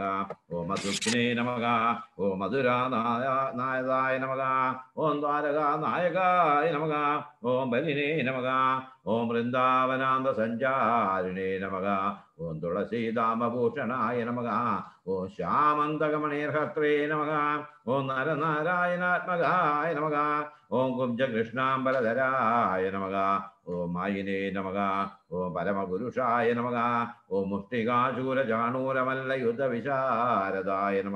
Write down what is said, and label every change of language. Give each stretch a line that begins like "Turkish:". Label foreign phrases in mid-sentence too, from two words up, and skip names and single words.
Sanskrit: ॐ मधुग्ने नमः। ॐ मधुरानायदाय नमः। ॐ द्वारकानायकाय नमः। ॐ बलिने नमः। ॐ वृन्दावनान्दसञ्चारिणे नमः। ॐ तुलसीदामभूषणाय नमः। ഓം ശ്യാമന്തകമണീർഹത്രേ നമഃ. ഓം നരനാരായണാത്മകായ നമഃ. ഓം കുബ്ജകൃഷ്ണാംബരധരായ നമഃ. ഓം മായിനേ നമഃ. ഓം പരമപുരുഷായ നമഃ. ഓം മുഷ്ടികാശൂരചാണൂരമല്ലയുദ്ധവിശാരദായ നമഃ.